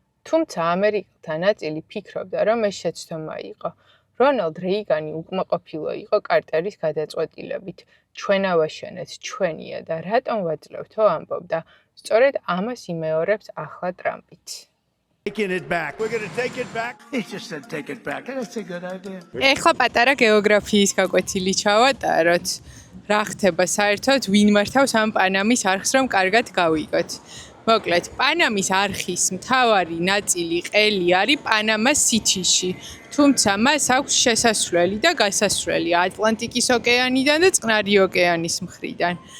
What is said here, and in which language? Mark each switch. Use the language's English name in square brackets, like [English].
[Georgian] თუმცა ამერიკელთა ნაწილი ფიქრობდა, რომ ეს შეცდომა იყო. რონალდ რეიგანი უკმაყოფილო იყო კარტერის გადაწყვეტილებით. ჩვენ ავაშენეთ, ჩვენია და რატომ ვაძლევთო ამბობდა. სწორედ ამას იმეორებს ახლა ტრამპიც. [English] Taking it back. We're going to take it back. He just said take it back. That's a good idea. [Georgian] ეხლა პატარა გეოგრაფიის გაკვეთილი ჩავატაროთ. რა ხდება საერთოდ ვინ მართავს ამ პანამის არხს რომ კარგად გავიგოთ. მოკლედ, პანამის არხის მთავარი ნაწილი ყელი არის პანამას სითიში. თუმცა მას აქვს შესასვლელი და გასასვლელი ატლანტიკის ოკეანიდან და წყნარი ოკეანის მხრიდან.